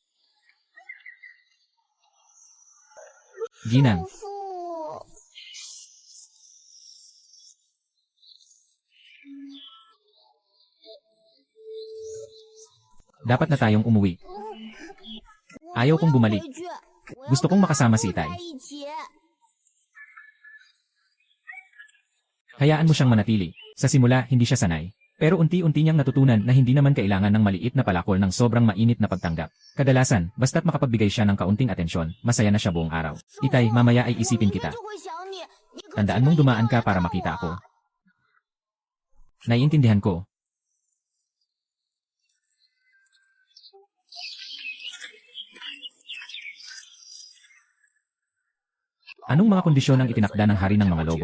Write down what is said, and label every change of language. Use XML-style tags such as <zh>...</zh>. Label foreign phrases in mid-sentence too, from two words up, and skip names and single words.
<tl>Ginang,</tl> <zh>父，</zh> <tl>dapat na tayong umuwi. Ayaw kong bumalik.</tl> <zh>回去，</zh> <tl>Gusto kong makasama si</tl> <zh>在</zh> <tl>Itay.</tl> <zh>一起。</zh> <tl>Hayaan mo siyang manatili. Sa simula, hindi siya sanay. Pero unti-unti niyang natutunan na hindi naman kailangan ng maliit na palakol ng sobrang mainit na pagtanggap. Kadalasan, basta't makapagbigay siya ng kaunting atensyon, masaya na siya buong araw. Itay, mamaya ay isipin</tl> <zh>我</zh> <tl>kita.</tl> <zh>就会想你，你可</zh> <tl>Tandaan mong dumaan ka para makita ako. Naiintindihan ko. Anong mga kondisyon ang itinakda ng hari ng mga lobo?</tl>